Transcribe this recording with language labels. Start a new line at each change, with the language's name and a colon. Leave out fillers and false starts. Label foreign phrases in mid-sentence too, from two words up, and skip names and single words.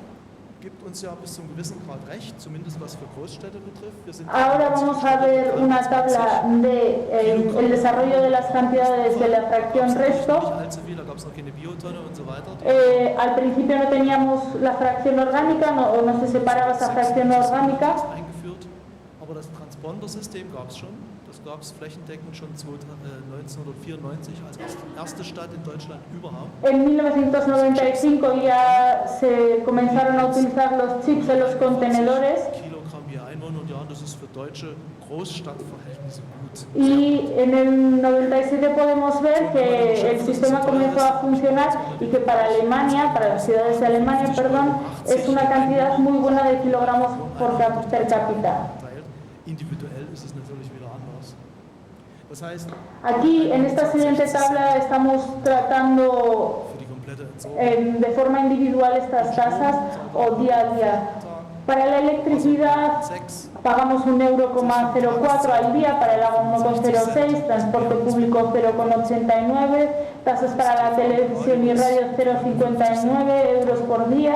Spanish: Ahora vamos a ver una tabla del desarrollo de las cantidades de la fracción resto. Al principio no teníamos la fracción orgánica, no se separaba esa fracción orgánica.
German: Das Transponder-System gab es schon. Das gab es flächendeckend schon 1994 als erste Stadt in Deutschland überhaupt.
Spanish: En 1995 ya se comenzaron a utilizar los chips en los contenedores.
German: Kilogramm je Einwohner und ja, das ist für deutsche Großstadtverhältnisse gut.
Spanish: Y en el 97 podemos ver que el sistema comenzó a funcionar y que para Alemania, para las ciudades de Alemania, perdón, es una cantidad muy buena de kilogramos per cápita.
German: Individuell ist es natürlich wieder anders. Das heißt,
Spanish: aquí en esta siguiente tabla estamos tratando de forma individual estas tasas o día a día. Para la electricidad pagamos €1,04 al día, para el agua 1,06, transporte público 0,89, tasas para la televisión y radio 0,59 euros por día.